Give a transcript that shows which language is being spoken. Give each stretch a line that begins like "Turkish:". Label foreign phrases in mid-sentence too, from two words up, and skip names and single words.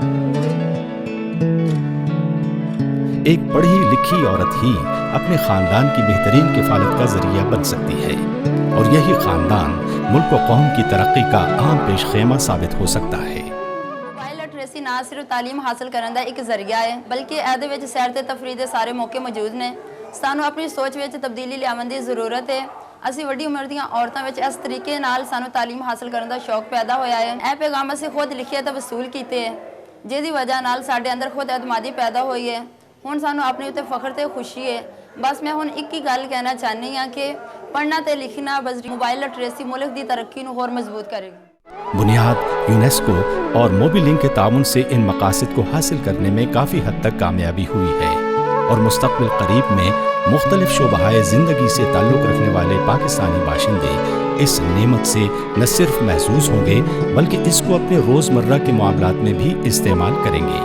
Urdu: ایک پڑھی لکھی عورت ہی اپنے خاندان کی بہترین کفالت کا ذریعہ بن سکتی ہے، اور یہی خاندان ملک و قوم کی ترقی کا اہم پیش خیمہ ثابت ہو سکتا ہے۔
English: mobile literacy
Urdu: نہ صرف تعلیم حاصل کرنے کا ایک ذریعہ ہے بلکہ
Punjabi: ਇਹਦੇ ਵਿੱਚ ਸੈਰ ਤੇ ਤਫਰੀਹ ਦੇ ਸਾਰੇ ਮੌਕੇ ਮੌਜੂਦ ਨੇ। ਸਾਨੂੰ ਆਪਣੀ ਸੋਚ ਵਿੱਚ ਤਬਦੀਲੀ ਲਿਆਉਣ ਦੀ ਜ਼ਰੂਰਤ ਹੈ। ਅਸੀਂ ਵੱਡੀ ਉਮਰ ਦੀਆਂ ਔਰਤਾਂ ਵਿੱਚ ਇਸ ਤਰੀਕੇ ਨਾਲ ਸਾਨੂੰ ਤਾਲੀਮ ਹਾਸਲ ਕਰਨ ਦਾ ਸ਼ੌਕ ਪੈਦਾ ਹੋਇਆ ਹੈ। ਇਹ ਪੈਗਾਮ ਅਸੀਂ ਖੁਦ ਲਿਖੇ ਤੇ ਵਸੂਲ ਕੀਤੇ ਹੈ, ਜਿਹਦੀ ਵਜ੍ਹਾ ਨਾਲ ਸਾਡੇ ਅੰਦਰ ਖੁਦ ਇਤਮਾਦੀ ਪੈਦਾ ਹੋਈ ਹੈ। ਹੁਣ ਸਾਨੂੰ ਆਪਣੇ ਉੱਤੇ ਫਖਰ ਤੇ ਖੁਸ਼ੀ ਹੈ। ਬਸ ਮੈਂ ਹੁਣ ਇੱਕ ਹੀ ਗੱਲ ਕਹਿਣਾ ਚਾਹੁੰਦੀ ਹਾਂ ਕਿ ਪੜ੍ਹਨਾ ਤੇ ਲਿਖਣਾ ਬਸ
English: mobile literacy
Punjabi: ملک ਦੀ ਤਰੱਕੀ ਨੂੰ ਹੋਰ ਮਜ਼ਬੂਤ ਕਰੇਗੀ۔
Urdu: بنیاد یونیسکو اور موبی لنک کے تعاون سے ان مقاصد کو حاصل کرنے میں کافی حد تک کامیابی ہوئی ہے، اور مستقبل قریب میں مختلف شعبۂ زندگی سے تعلق رکھنے والے پاکستانی باشندے اس نعمت سے نہ صرف محظوظ ہوں گے بلکہ اس کو اپنے روزمرہ کے معاملات میں بھی استعمال کریں گے۔